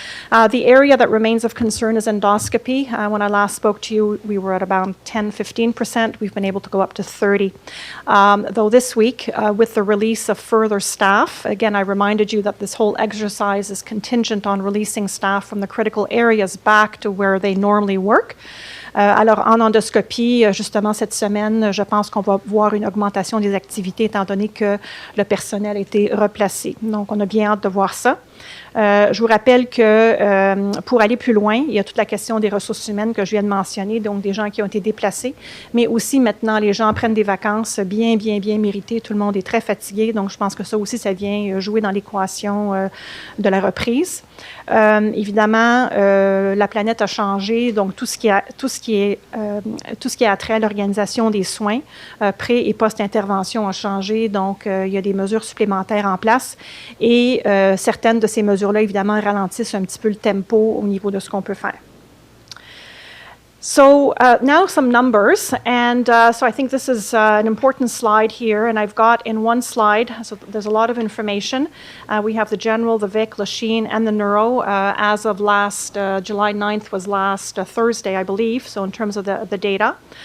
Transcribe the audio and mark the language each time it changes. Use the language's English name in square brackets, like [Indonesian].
[English] The area that remains of concern is endoscopy. When I last spoke to you, we were at about 10-15%. We've been able to go up to 30%. Though this week, with the release of further staff, again, I reminded you that this whole exercise is contingent on releasing staff from the critical areas back to where they normally work. [French] Alors, en endoscopie, justement, cette semaine, je pense qu'on va voir une augmentation des activités étant donné que le personnel a été replacé. Donc, on a bien hâte de voir ça. Je vous rappelle que pour aller plus loin, il y a toute la question des ressources humaines que je viens de mentionner, donc des gens qui ont été déplacés, mais aussi maintenant, les gens prennent des vacances bien méritées. Tout le monde est très fatigué, donc je pense que ça aussi, ça vient jouer dans l'équation de la reprise. Évidemment, la planète a changé, donc tout ce qui a trait à l'organisation des soins, pré- et post-intervention a changé, donc il y a des mesures supplémentaires en place et certaines de ces mesures-là, évidemment, ralentissent un petit peu le tempo au niveau de ce qu'on peut faire. [English] So now some numbers, and so I think this is an important slide here, and I've got in one slide, so there's a lot of information. We have the general, the Vic, Lachine, and the neuro as of last July 9th was last Thursday, I believe, so in terms of the data.